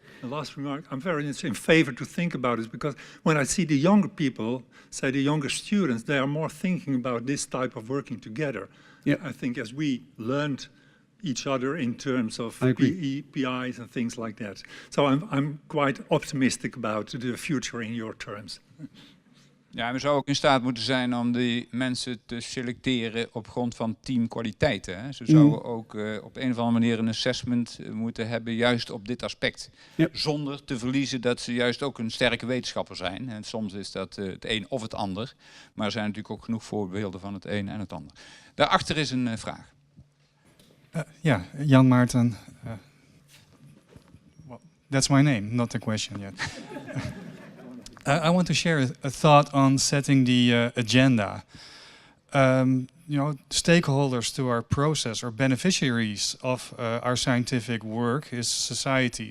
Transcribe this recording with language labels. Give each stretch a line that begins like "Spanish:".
English: The last remark, I'm very in favor to think about it, because when I see the younger people, say the younger students, they are more thinking about this type of working together. Yeah. I think as we learned each other in terms of PIs and things like that. So I'm quite optimistic about the future in your terms.
Dutch: Ja, we zouden ook in staat moeten zijn om die mensen te selecteren op grond van teamkwaliteiten. Hè. Ze zouden ook op een of andere manier een assessment moeten hebben juist op dit aspect. Ja. Zonder te verliezen dat ze juist ook een sterke wetenschapper zijn. En soms is dat het een of het ander. Maar er zijn natuurlijk ook genoeg voorbeelden van het een en het ander. Daarachter is een vraag. Ja, Jan Maarten.
English: Well, that's my name, not a question yet. I want to share a thought on setting the agenda. stakeholders to our process or beneficiaries of our scientific work is society.